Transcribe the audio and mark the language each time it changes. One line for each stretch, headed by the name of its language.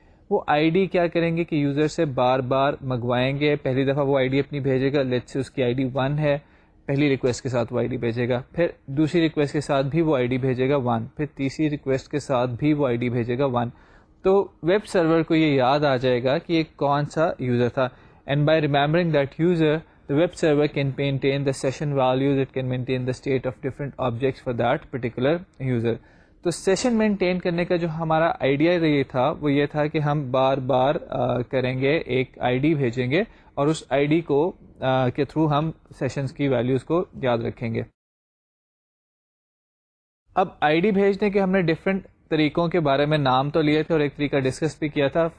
Urdu: وہ ID کیا کریں گے کہ یوزر سے بار بار منگوائیں گے. پہلی دفعہ وہ ID اپنی بھیجے گا، لیٹس سے اس کی ID 1 ہے، پہلی ریکویسٹ کے ساتھ وہ ID بھیجے گا. پھر دوسری ریکویسٹ کے ساتھ بھی وہ ID بھیجے گا 1، پھر تیسری ریکویسٹ کے ساتھ بھی وہ ID بھیجے گا 1. تو ویب سرور کو یہ یاد آ جائے گا کہ یہ کون سا یوزر تھا.
English: And by remembering that user the web server can maintain the session values, it can maintain the state of different objects for that particular user.
Urdu: تو سیشن مینٹین کرنے کا جو ہمارا آئیڈیا یہ تھا وہ یہ تھا کہ ہم بار بار کریں گے، ایک ID بھیجیں گے اور اس ID کو کے تھرو ہم سیشنز کی ویلیوز کو یاد رکھیں گے. اب ID بھیجنے کے ہم نے ڈفرینٹ طریقوں کے بارے میں نام تو لیے تھے اور ایک طریقہ ڈسکس بھی کیا تھا.